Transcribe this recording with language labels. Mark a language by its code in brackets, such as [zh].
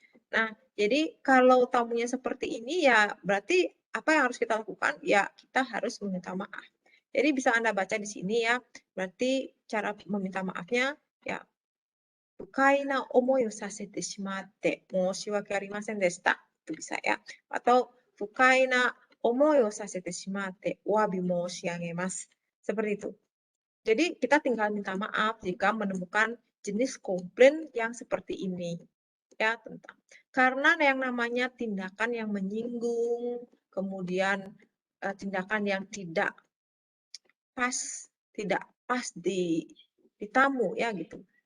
[id] Nah, jadi kalau tamunya seperti ini ya berarti apa yang harus kita lakukan? Ya kita harus meminta maaf. Jadi bisa Anda baca di sini ya, berarti cara meminta maafnya ya [ja] 不快な思いをさせてしまって申し訳ありませんでした。 [id] Itu bisa ya. [ja] Atau 不快な思いをさせてしまってお詫び申し上げます。 [id] Seperti itu. Jadi kita tinggal minta maaf jika menemukan jenis komplain yang seperti ini. Ya, tentang. Karena yang namanya tindakan yang menyinggung, kemudian tindakan yang tidak pas di tamu ya gitu.